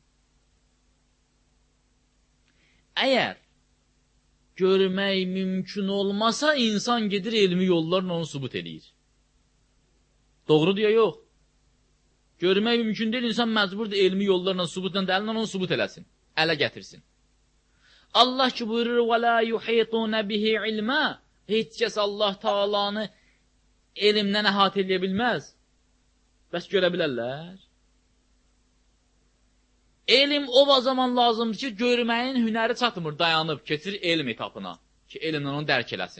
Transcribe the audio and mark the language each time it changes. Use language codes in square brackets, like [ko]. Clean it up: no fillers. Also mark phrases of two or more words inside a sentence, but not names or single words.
[az] Əgər görmək mümkün olmasa, insan gedir elmi yollarla onu subut eləyir. Doğrudur ya, yox. Görmək mümkün deyil, insan məcburdur elmi yollarla, subutla dəlillə onu subut eləsin, ələ gətirsin. Allah ki buyurur, [ar] وَلَا يُحِيطُونَ بِهِ عِلْمًا. [az] Heç kəs Allah Taalanı elmdən əhatə edə bilməz. Bəs görə bilərlər? Elm o zaman lazımdır ki, görməyin hünəri çatmır, dayanıb, keçir elm etapına ki, elmlə onu dərk eləsin.